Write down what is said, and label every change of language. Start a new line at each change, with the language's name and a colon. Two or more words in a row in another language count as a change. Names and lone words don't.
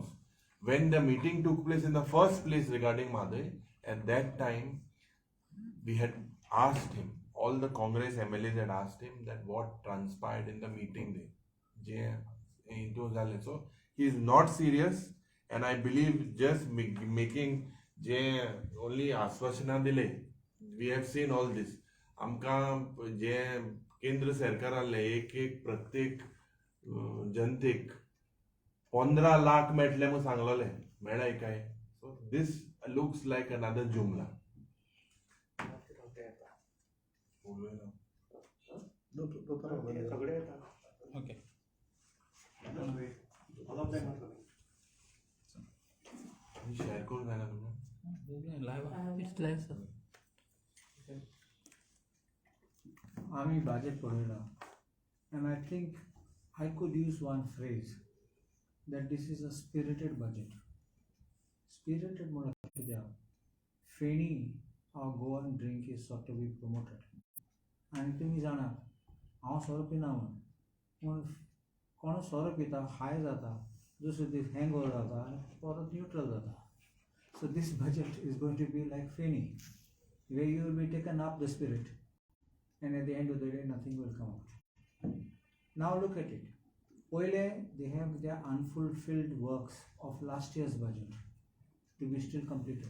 English: When the meeting took place in the first place regarding Madai, at that time we had asked him, all the Congress MLAs had asked him that what transpired in the meeting day. So he is not serious. And I believe just making only
Konkani: आश्वासना दिले,
English: we have seen all this.
Konkani: आमका जे केंद्र सरकाराले एक प्रत्येक जनतेक 15 लाख मेळटले म्हणून सांगलोले, मेळाय काय?
English: So this looks like another jumla. Okay.
Marathi: शेअर करून द्या ना तुम्ही.
English: It's live, sir.
Konkani: आम्ही budget पळयला,
English: and I think I could use one phrase that this is a spirited budget. Spirited
Konkani: म्हणल्यार कित्याक फेणी
English: our Goan drink is sought to be promoted.
Konkani: आनी तुमी जाणात हांव सोरो पिना पूण कोण सोरो पिता हाय जाता, दुसरे दीस हँगओवर जाता आनी परत न्यूट्रल जाता.
English: So this budget is going to be like Feni, where you will be taken up the spirit, and at the end of the day nothing will come out. Now look at it. Oile, they have their unfulfilled works of last year's budget to be still completed.